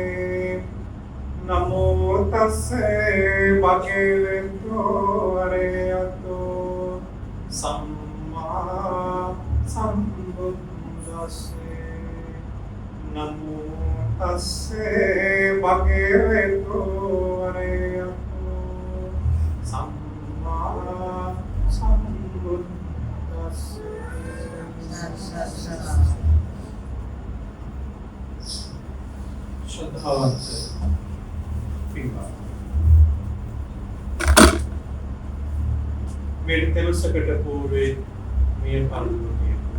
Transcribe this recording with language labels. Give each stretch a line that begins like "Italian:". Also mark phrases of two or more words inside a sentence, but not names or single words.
Pali: Namo tasse bhagavato arahato sammā sambuddhasse. Namo tasse bhagavato arahato sammā sambuddhasse.
Sinhala: ශ්‍රද්ධාවන්ත පින්වත් මේ තෙරුසකට පූර්වේ මිය පරලෝකයේ